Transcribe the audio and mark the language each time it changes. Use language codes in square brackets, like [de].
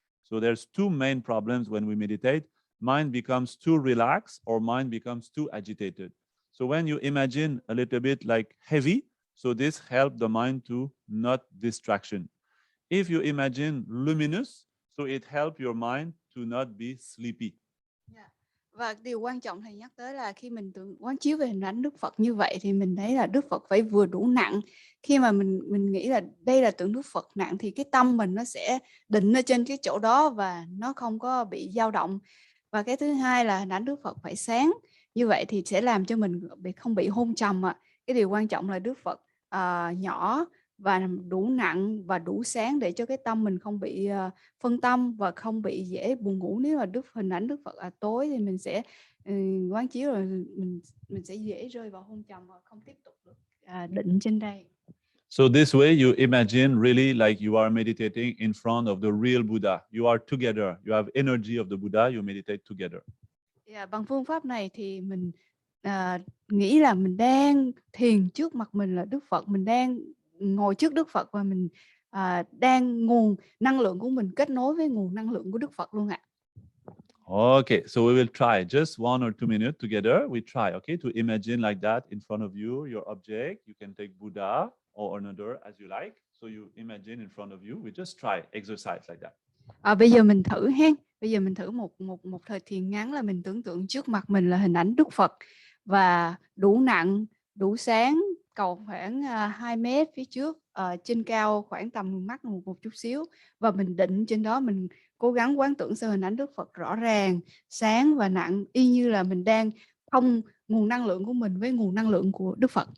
[en] So there's two main problems when we meditate. Mind becomes too relaxed or mind becomes too agitated. So when you imagine a little bit like heavy, so this helps the mind to not distraction. If you imagine luminous, so it helps your mind to not be sleepy. [vi] Và điều quan trọng thầy nhắc tới là khi mình quán chiếu về hình ảnh Đức Phật như vậy thì mình thấy là Đức Phật phải vừa đủ nặng. Khi mà mình nghĩ là đây là tượng Đức Phật nặng thì cái tâm mình nó sẽ định ở trên cái chỗ đó và nó không có bị dao động. Và cái thứ hai là hình ảnh Đức Phật phải sáng. Như vậy thì sẽ làm cho mình không bị hôn trầm. Cái điều quan trọng là Đức Phật nhỏ và đủ nặng và đủ sáng để cho cái tâm mình không bị phân tâm và không bị dễ buồn ngủ. Nếu mà hình ảnh Đức Phật tối thì mình sẽ quán chiếu rồi mình sẽ dễ rơi vào hôn trầm và không tiếp tục được định trên đây. [en] So this way you imagine really like you are meditating in front of the real Buddha. You are together. You have energy of the Buddha. You meditate together. [vi] Bằng phương pháp này thì mình nghĩ là mình đang thiền trước mặt mình là Đức Phật. Mình đang ngồi trước Đức Phật và mình đang nguồn năng lượng của mình kết nối với nguồn năng lượng của Đức Phật luôn ạ. [en] Okay, so we will try just 1 or 2 minutes together. We try, okay, to imagine like that in front of you, your object. You can take Buddha or another as you like. So you imagine in front of you. We just try exercise like that. [vi] Bây giờ mình thử hen. Bây giờ mình thử một thời thiền ngắn là mình tưởng tượng trước mặt mình là hình ảnh Đức Phật và đủ nặng, đủ sáng, cầu khoảng 2 mét phía trước, trên cao khoảng tầm mắt một chút xíu và mình định trên đó, mình cố gắng quán tưởng sự hình ảnh Đức Phật rõ ràng, sáng và nặng, y như là mình đang thông nguồn năng lượng của mình với nguồn năng lượng của Đức Phật.